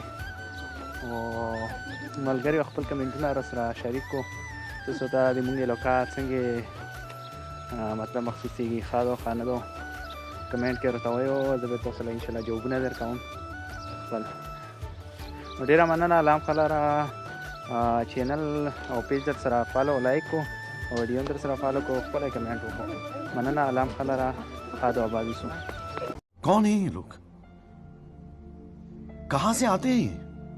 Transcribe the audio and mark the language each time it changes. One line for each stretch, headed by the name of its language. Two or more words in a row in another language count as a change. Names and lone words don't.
Pashto: او ملګري خپل کمنټونه راسره شریک کړو، تاسو ته د مونږ علاقه څنګه مطلب مخصوصېږي، ښه ده ښه نه ده، کمنټ کې راته وایو، زه به تاسو له انشاءالله جوابونه درکوم خپل. نو ډېره مننه. الله خلره چینل او پیج در سره فالو لایک کو او ویډیو در سره فالو کو، خپل کمنټ وکړو. مننه. الله خلره ښاد او آباد اوسو.
Hindi: कौन है ये लोग? कहाँ से आते हैं ये?